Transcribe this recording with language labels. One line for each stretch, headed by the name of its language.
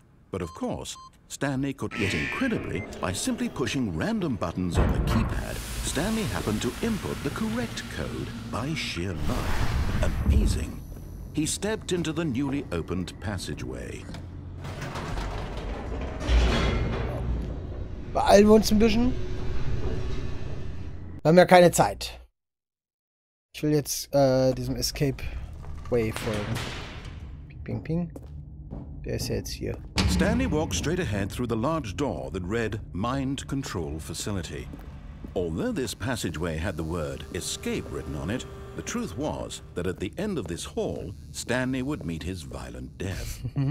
English: But of course, Stanley could, yet incredibly, by simply pushing random buttons on the keypad, Stanley happened to input the correct code by sheer luck. Amazing. He stepped into the newly opened passageway.
German: Beeilen wir uns ein bisschen. Wir haben ja keine Zeit. Ich will jetzt diesem Escape Way folgen. Ping, ping. Der ist ja jetzt hier.
English: Stanley walked straight ahead through the large door that read Mind Control Facility. Although this passageway had the word escape written on it, the truth was that at the end of this hall, Stanley would meet his violent death.